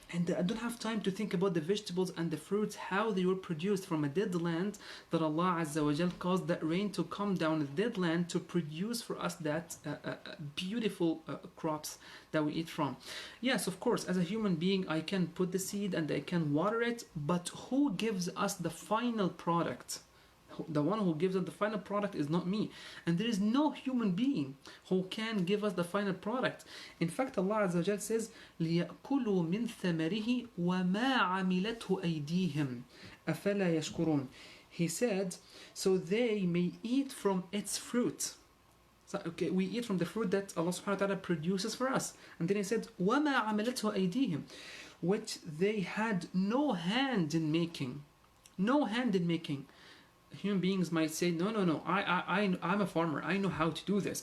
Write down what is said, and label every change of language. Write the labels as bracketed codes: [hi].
[en] And I don't have time to think about the vegetables and the fruits, how they were produced from a dead land, that Allah Azza wa Jal caused that rain to come down the dead land to produce for us that beautiful crops that we eat from. Yes, of course, as a human being, I can put the seed and I can water it, but who gives us the final product? The one who gives us the final product is not me. And there is no human being who can give us the final product. In fact, Allah Azza wa Jal says, [ar] لِيَأْكُلُوا مِنْ ثَمَرِهِ وَمَا عَمِلَتْهُ أَيْدِيهِمْ أَفَلَا يَشْكُرُونَ. [en] He said, so they may eat from its fruit. So, okay, we eat from the fruit that Allah subhanahu wa ta'ala produces for us. And then he said, [ar] وَمَا عَمِلَتْهُ أَيْدِيهِمْ, [en] which they had no hand in making. No hand in making. Human beings might say, no, I'm a farmer. I know how to do this.